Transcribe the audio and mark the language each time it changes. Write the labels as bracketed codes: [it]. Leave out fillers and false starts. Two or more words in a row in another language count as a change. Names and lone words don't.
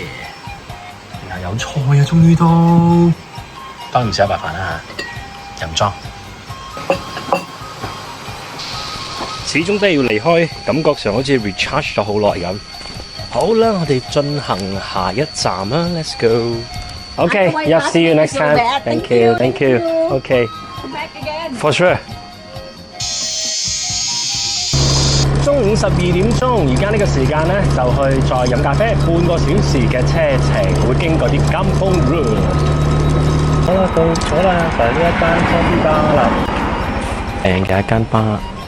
[yue] 然後有菜啊，終於都當然唔食一白飯啦嚇，又唔裝。始終都係要離開，感覺上好似 recharge 咗好耐咁。好啦，我哋進行下一站啦 ， [en] Let's go。Okay, yeah, see you next time. Thank you, thank you. Okay, for sure. [yue] 中午12點鐘，而家呢個時間咧就去再飲咖啡，半個小時嘅車程，會經過啲金峰 road。好啦，到咗啦，就係呢一間 [en] coffee bar [yue] 啦，靚嘅一間吧。